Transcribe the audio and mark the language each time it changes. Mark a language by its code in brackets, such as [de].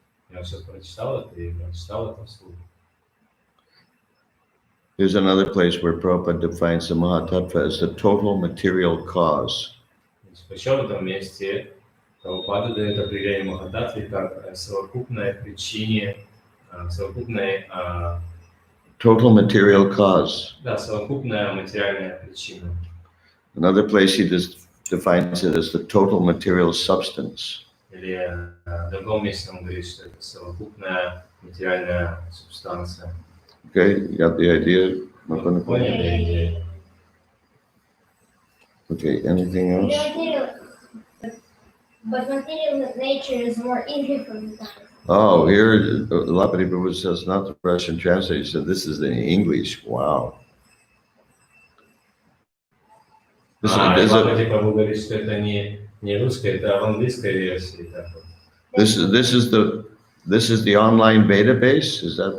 [ru] Я сейчас прочитал это и прочитал это вслух. [en] Here's another place where Prabhupada defines the Mahatattva as the total material cause. [ru] Еще в этом месте Прабхупада дает определение Махататтвы как совокупное причине, совокупное, [en] Total material cause. [ru] да, совокупная материальная причина. [en] Another place he defines it as the total material substance. [ru] Или в другом месте он говорит, что это совокупная материальная субстанция. [en] Okay, you got the idea? [ru] Поняли идею? [en] Okay, anything else? But material nature is more easy for the time. Oh, here, Lapati Prabhu says, not the Russian translation, he said this is in English. Wow. This is [ru] Лапати Прабху говорит, что это не русская, это в английской версии. [en] this is the online database, is that?